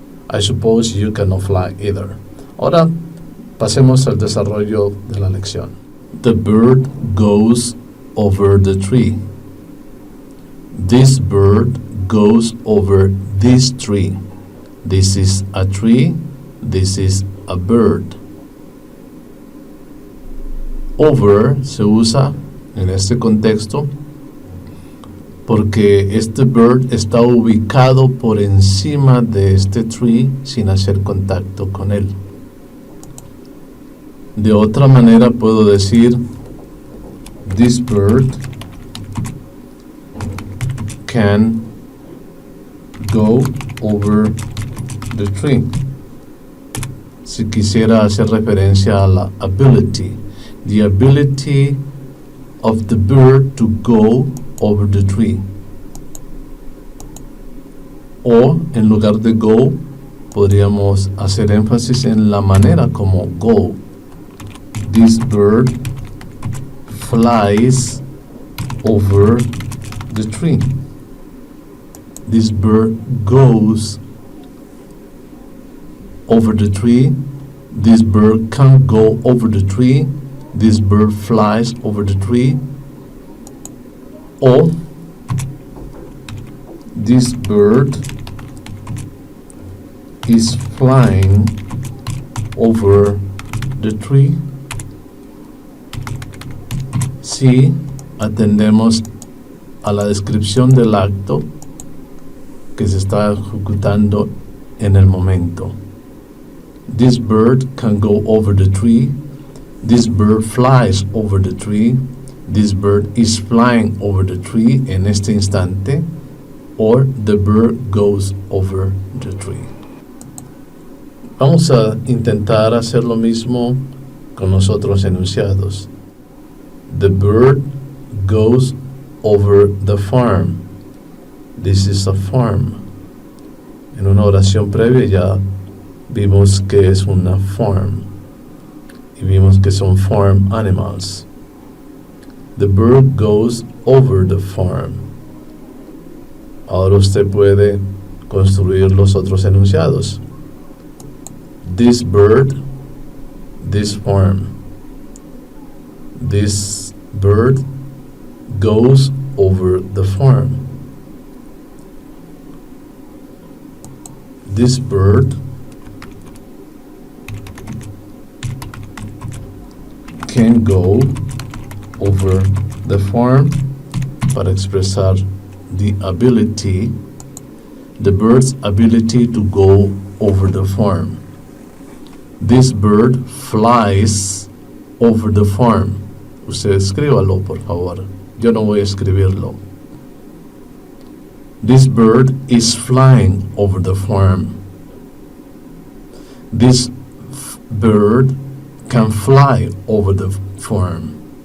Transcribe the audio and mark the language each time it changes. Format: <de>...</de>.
<en>I suppose you cannot fly either.</en> <es>Ahora pasemos al desarrollo de la lección.</es> <en>The bird goes over the tree. This bird goes over this tree. This is a tree. This is a bird.</en> <es>Over se usa en este contexto porque este bird está ubicado por encima de este tree sin hacer contacto con él. De otra manera puedo decir,</es> <en>this bird can go over the tree.</en> <es>Si quisiera hacer referencia a la</es> <en>ability, the ability of the bird to go over the tree.</en> <es>O en lugar de go, podríamos hacer énfasis en la manera como go.</es> <en>This bird flies over the tree. This bird goes over the tree. This bird can go over the tree. This bird flies over the tree. Or this bird is flying over the tree.</en> <es>Si atendemos a la descripción del acto que se está ejecutando en el momento.</es> <en>This bird can go over the tree. This bird flies over the tree. This bird is flying over the tree</en> <es>en este instante.</es> <en>Or the bird goes over the tree.</en> <es>Vamos a intentar hacer lo mismo con los otros enunciados.</es> <en>The bird goes over the farm. This is a farm.</en> <es>En una oración previa ya vimos que es una farm. Y vimos que son farm animals.</es> <en>The bird goes over the farm.</en> <es>Ahora usted puede construir los otros enunciados.</es> <en>This bird, this farm. This bird goes over the farm. This bird can go over the farm</en> <es>para expresar</es> <en>the ability, the bird's ability to go over the farm. This bird flies over the farm.</en> <es>Usted escríbalo, por favor. Yo no voy a escribirlo.</es> <en>This bird is flying over the farm. This bird can fly over the farm.</en>